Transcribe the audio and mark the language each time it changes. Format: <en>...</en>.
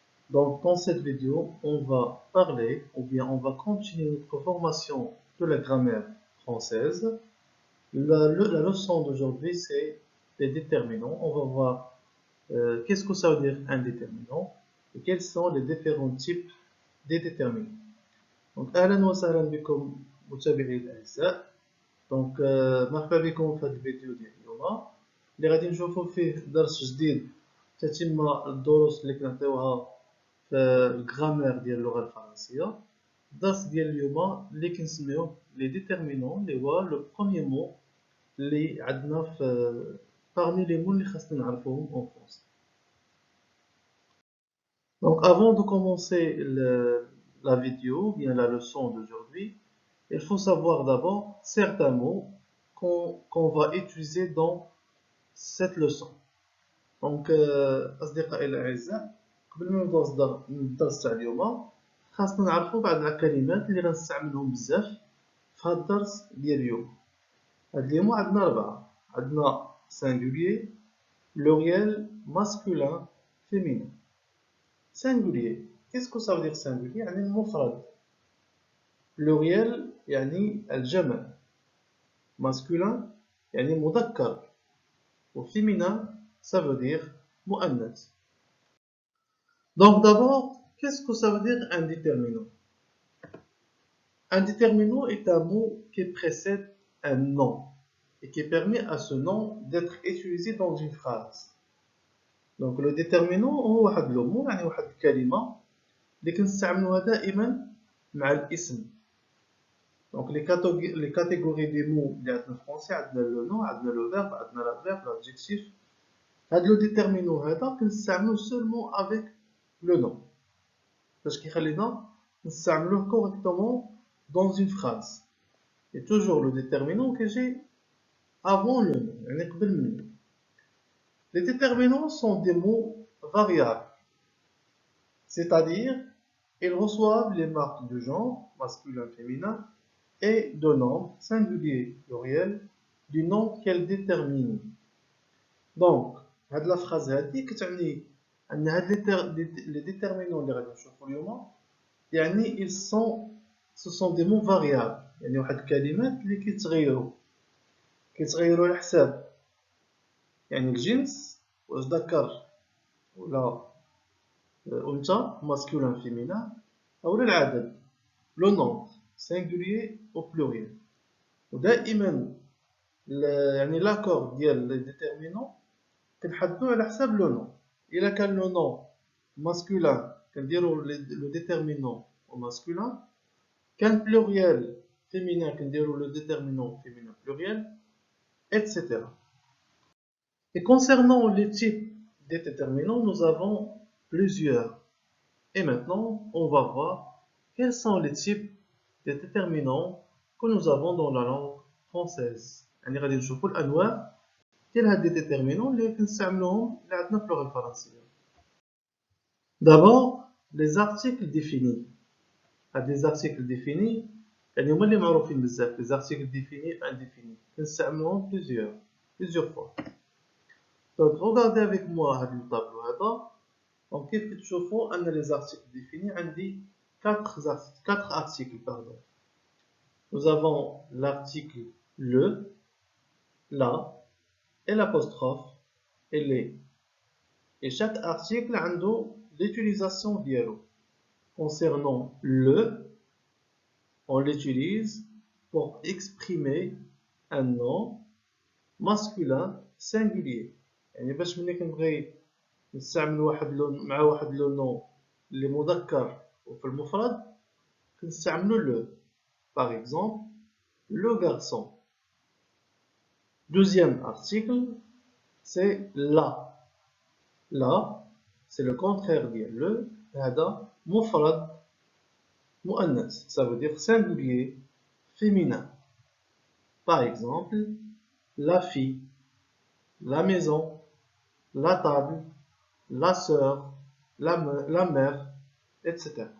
<fr>Donc dans cette vidéo, on va parler ou bien on va continuer notre formation de la grammaire française. La leçon d'aujourd'hui c'est les déterminants. On va voir qu'est-ce que ça veut dire un déterminant et quels sont les différents types des déterminants.</fr> <ar>Donc أهلا وسهلا بكم متابعي الأعزاء. دونك مرحبا بكم في هذا الفيديو ديال اليوم اللي غادي نشوفوا فيه درس جديد تتم الدروس اللي كنعطيوها في الغرامير ديال اللغه الفرنسيه. الدرس ديال اليوم اللي كنسميوه لي ديتيرمينون اللي هو لو بروميير مو اللي عندنا في</ar> <fr>parmi les mots</fr> <ar>اللي خاصنا نعرفوهم</ar> <fr>en français. Donc avant de commencer la vidéo, bien la leçon d'aujourd'hui, il faut savoir d'abord certains mots qu'on va utiliser dans cette leçon.</fr> <ar>دونك أصدقائي الأعزاء، قبل ما نبداو الدرس تاع اليوم خاصنا نعرفوا بعض الكلمات اللي غنستعملهم بزاف في هذا الدرس ديال اليوم. هاد اليوم عندنا أربعة، عندنا singulier, pluriel, masculin, féminin.</ar> <fr>Singulier, qu'est-ce que ça veut dire singulier؟</fr> <ar>يعني المفرد. pluriel يعني الجمع. masculin يعني مذكر.</ar> <fr>و féminin ça veut dire مؤنث. Donc d'abord, qu'est-ce que ça veut dire un déterminant? Un déterminant est un mot qui précède un nom et qui permet à ce nom d'être utilisé dans une phrase.</fr> <ar>Donc le déterminant هو واحد لو مو يعني واحد الكلمة اللي كنستعملوها دائما مع الاسم.</ar> <fr>Donc les catégories des mots</fr> <ar>اللي عندنا في</ar> <fr>français عندنا le nom, عندنا le verbe, عندنا l'adverbe, l'adjectif. هذا لو déterminant هذا كنستعملوه seulement avec le nom.</fr> <ar>باش كيخلينا نستعملوه</ar> <fr>correctement dans une phrase. Et toujours le déterminant que j'ai avant le nom,</fr> <ar>يعني قبل منه.</ar> <fr>Les déterminants sont des mots variables, c'est-à-dire ils reçoivent les marques de genre, masculin, féminin, et de nombre, singulier, pluriel, du nom qu'elles déterminent.</fr> <ar>Donc, هاد</ar> <fr>la phrase</fr> <ar>هادي كتعني أن هاد les déterminants اللي غادي نشوفو اليوم يعني</ar> <fr>ce sont des mots variables.</fr> <ar>يعني واحد الكلمات اللي كيتغيروا على حساب يعني الجنس واش ذكر ولا أنثى</ar> <fr>masculin féminin</fr> <ar>أولا العدد</ar> <fr>le nombre singulier au pluriel.</fr> <ar>ودائما يعني l'accord ديال les déterminants كنحددوه على حساب لو نون. إلا كان لو نون masculin كنديرو</ar> <fr>le déterminant au masculin.</fr> <ar>كان pluriel féminin كنديرو</ar> <fr>le déterminant féminin pluriel, etc. Et concernant les types des déterminants, nous avons plusieurs. Et maintenant, on va voir quels sont les types des déterminants que nous avons dans la langue française.</fr> <ar>يعني غادي نشوفوا الأنواع ديال هاد les déterminants اللي كنستعملوهم اللي عندنا في اللغة الفرنسية.</ar> <fr>D'abord, les articles définis.</fr> <ar>هاد</ar> <fr>les articles définis</fr> <ar>يعني هما اللي معروفين بزاف.</ar> <fr>Les articles définis indéfinis كنستعملوهم plusieurs fois. Donc regardez avec moi</fr> <ar>هاد الطابلو هذا.</ar> <fr>Donc</fr> <ar>كيف كتشوفوا أن</ar> <fr>les articles définis عندي 4 articles pardon. Nous avons l'article le, la et l'apostrophe et les. Et chaque article a l'utilisation ديالو. Concernant le, on l'utilise pour exprimer un nom masculin singulier.</fr> <ar>يعني باش ملي كنبغي نستعمل مع واحد لو نون اللي مذكر وفي المفرد كنستعملو le.</ar> <fr>Par exemple, le garçon. Deuxième article, c'est la. La, c'est le contraire de le.</fr> <ar>هذا مفرد مؤنث.</ar> <fr>Ça veut dire singulier féminin. Par exemple, la fille, la maison, la table, la sœur, la mère, etc.</fr>